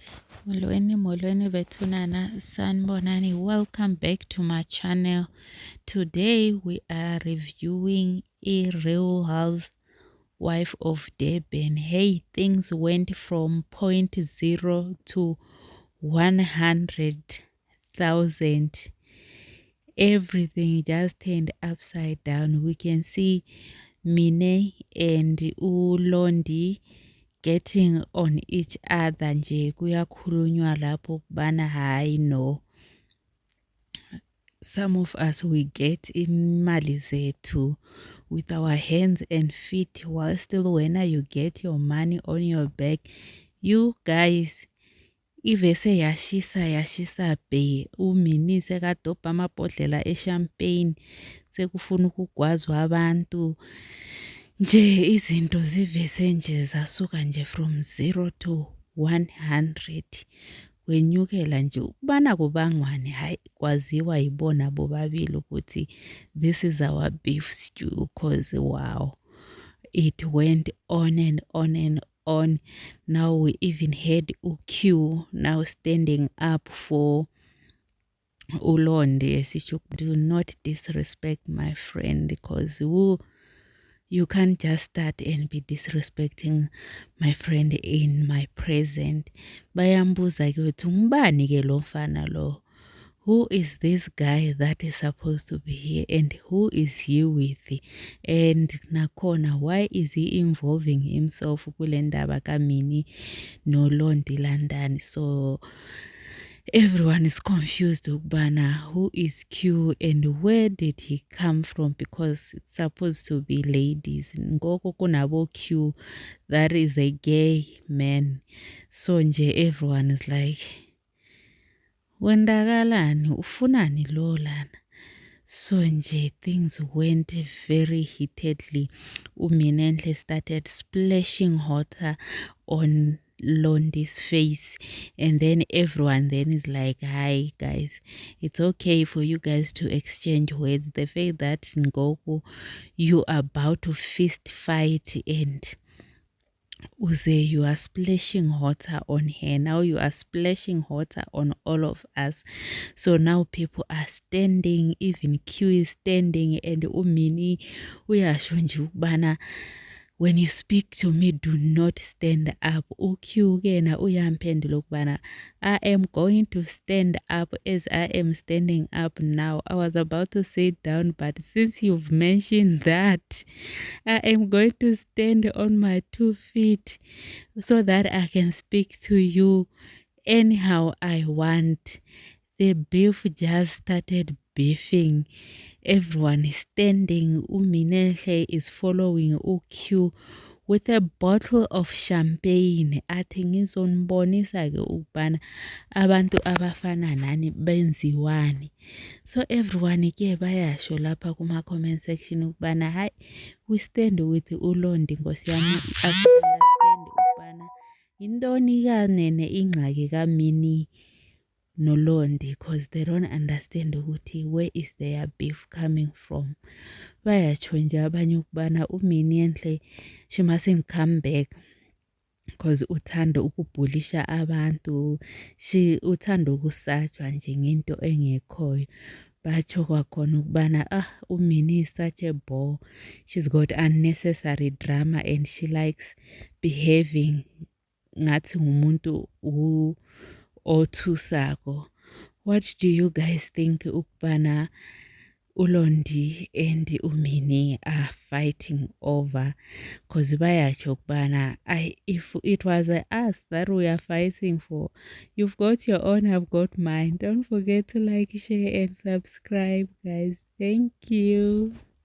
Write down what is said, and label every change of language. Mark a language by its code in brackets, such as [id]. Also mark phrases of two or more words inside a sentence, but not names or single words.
[xh] Molweni bethunana, sanibonani. [en] Welcome back to my channel. Today we are reviewing a Real Housewife of Durban. Hey, things went from point zero to 100,000. Everything just turned upside down. We can see Mine and uLondi getting on each other [zu] nje kuyakhulunywa lapho kubana hayi [en] no, some of us we get [zu] imali zethu [en] with our hands and feet, while still when you get your money on your back, you guys [zu] ivese yashisa be uMini sekadobha amabhodlela eshampagne sekufuna ukugwazwa abantu nje, izinto zivese nje zasuka nje [en] from 0 to 100 [zu] kwenyukela nje. Ukubana kubangwani hayi kwaziwa yibona bobabili ukuthi [en] this is our beef stew, cause wow, it went on and on and on. Now we even had uQ now standing up for uLondi. Do not disrespect my friend, because you can't just start and be disrespecting my friend in my present. [zu] Bayambuza ke ukuthi ngubani ke lo mfana lo? [en] Who is this guy that is supposed to be here, and who is he with? And nakhona, why is he involving himself [zu] kule ndaba kaMini noLondi Landani? [en] So everyone is confused ukubana who is Q and where did he come from, because it's supposed to be ladies. [xh] Ngoko kunabo [en] Q, that is a gay man. So nje everyone is like, [zu] wendakalani, ufunani lo lana? [en] So nje things went very heatedly. uMinenhle started splashing water on Londi's face, and then everyone then is like, hi guys, it's okay for you guys to exchange words. The fact that Ngoku, you are about to fist fight and Uze, you are splashing water on her, now you are splashing water on all of us. So now people are standing, even Q is standing, and [zu] uMini uyasho nje ukubana [en] when you speak to me, do not stand up. [zu] uQ kena uyamphendula ukubana [en] I am going to stand up as I am standing up now. I was about to sit down, but since you've mentioned that, I am going to stand on my 2 feet so that I can speak to you anyhow I want. The beef just started beefing. Everyone is standing. uMinenhle is following uQ with a bottle of champagne. [zu] Athi ngizonibonisa ke ukubana abantu abafana nani benziwani. [en] So everyone [zu] ke bayasho lapha kuma [en] comment section [zu] ukubana hayi, [en] we stand with uLondi [zu] Nkosi yami. [xh] Understand ukubana intoni kanene ingxaki kaMini noLondi, [en] because they don't understand ukuthi where is their beef coming from. [xh] Bayatsho nje abanye ukubana uMinenhle, [en] she mustn't come back because [zu] uthanda ukubhulisha abantu, uthanda ukusatshwa nje ngento engekhoyo. [xh] Batsho kwakhona ukubana [en] uMini is such a bore, she's got unnecessary drama and she likes behaving [xh] ngathi ngumuntu othusako. [en] What do you guys think ukubana uLondi and uMini are fighting over? Because [xh] bayatsho ukubana [en] if it was us that we are fighting for, you've got your own, I've got mine. Don't forget to like, share and subscribe, guys. Thank you.